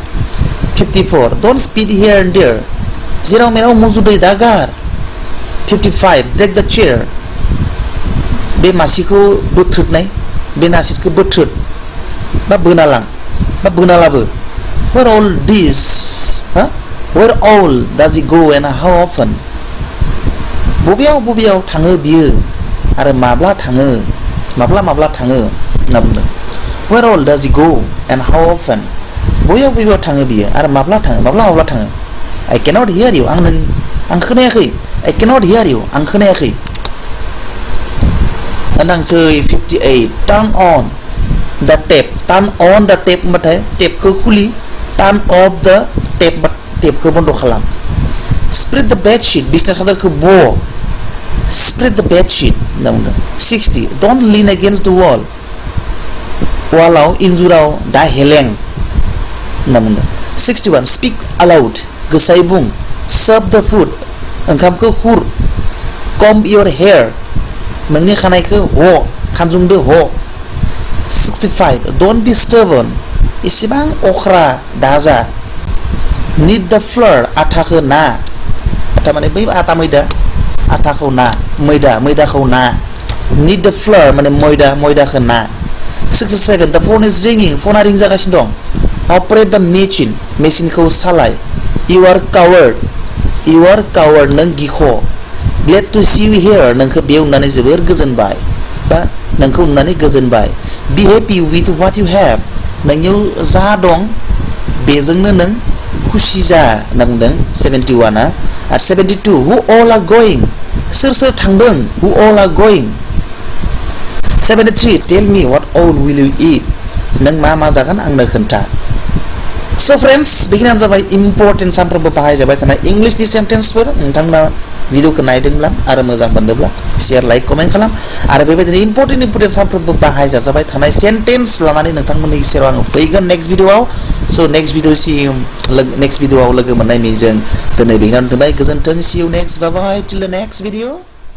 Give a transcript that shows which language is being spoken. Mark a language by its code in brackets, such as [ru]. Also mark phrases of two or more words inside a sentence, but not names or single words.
[en] 54 Don't spit here and there [brx] जेराव मेराव मुजुदै दागार [en] 55 Take the chair [brx] बे मासिखौ बोथ्रोदनाय बे नासिदखौ बोथ्रोद बा बोनालां बा बोनालाबो [en] Where all does he go and how often [brx] बबेयाव थाङो बियो आरो माब्ला थाङो होनना बुंदों [en] Where all does he go and how often [brx] बबेयाव थाङो बियो आरो माब्ला थाङो [en] I cannot hear you [brx] आं खोनायाखै [en] I cannot hear you [brx] आं खोनायाखै होननांसै 58 [en] Turn on the tap [brx] होनबाथाय टेपखौ खुलि [en] Turn off the tap [brx] टेपखौ बन्द खालाम [en] Spread the bed sheet [brx] बिसना सादोरखौ ब [en] Spread the bed sheet [brx] होनना बुंदों 60 [en] Don't lean against the wall [brx] वालाव इन्जुराव दा हेलें होनना बुंदों 61 [en] Speak aloud [brx] गोसायै बुं [en] Serve the food [brx] ओंखामखौ हुर [en] Comb your hair [brx] नोंनि खानायखौ खानजुंदो 65 [en] Don't be stubborn [brx] इसेबां अख्रा दाजा [en] Knead the flour [brx] आटाखौ ना आटा माने बै आटा मैदा आटाखौ ना मैदाखौ ना Knead [en] the flour [brx] माने मैदाखौ ना 67 [en] The phone is ringing [brx] फना रिं जागासिनो दं [en] Operate the machine [brx] मेसिनखौ सालाय [en] You are coward [brx] नों गिख [en] Glad to see you here [brx] नोंखौ बेयाव नुनानै जोबोर गोजोनबाय बा नोंखौ नुनानै गोजोनबाय [en] Be happy with what you have [brx] नोंनियाव जा दं बेजोंनो नों खुसि जा होनना बुंदों 71 आ आरो 72 [en] who all are going [brx] सोर सोर थांदों [en] who all are going [brx] 73 [en] tell me what all will you eat [brx] नों मा मा जागोन आंनो खोन्था [en] So friends [brx] बेखिनियानो जाबाय इम्पोर्टेन्ट सानफ्रोमबो बाहायजाबाय थानाय इंलिशनि सेन्टेन्सफोर नोंथांमोना भिडिअखौ नायदोंब्ला आरो मोजां मोनदोंब्ला [en] share like comment [brx] खालाम आरो बेबायदिनो इम्पोर्टेन्ट सानफ्रोमबो बाहायजाबाय थानाय सेन्टेन्स लानानै नोंथांमोननि सेराव आं फैगोन नेक्स्ट भिडिअआव सो नेक्स्ट भिडिअआव लोगो मोननाय मिजिं दिनै बेखिनियावनो दोनबाय गोजोन्थों [en] see you next bye bye till the next video